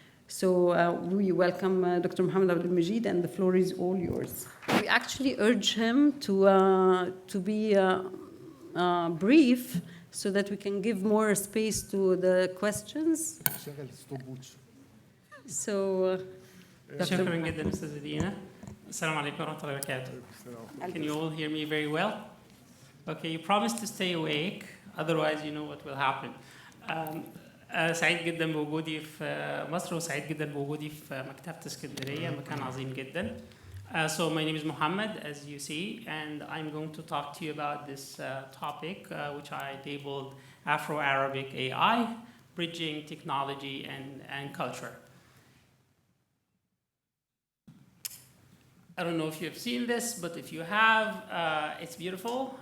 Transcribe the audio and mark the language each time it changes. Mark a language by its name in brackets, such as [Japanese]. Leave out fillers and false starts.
[English] So we welcome Dr. Mohammed Abdul Majid, and the floor is all yours. We actually urge him to be brief so that we can give more space to the questions. So, [Arabic] شكرا جدا أستاذة دينا. السلام عليكم ورحمة الله وبركاته. [English] Can you all hear me very well? Okay, you promised to stay awake, otherwise you know what will happen. [Arabic] سعيد جدا بوجودي في مصر وسعيد جدا بوجودي في مكتبة اسكندرية، مكان عظيم جدا. [English] So my name is Mohammed, as you see, and I'm going to talk to you about this topic, which I labeled Afro-Arabic AI, bridging technology and culture. I don't know if you've seen this, but if you have, it's beautiful.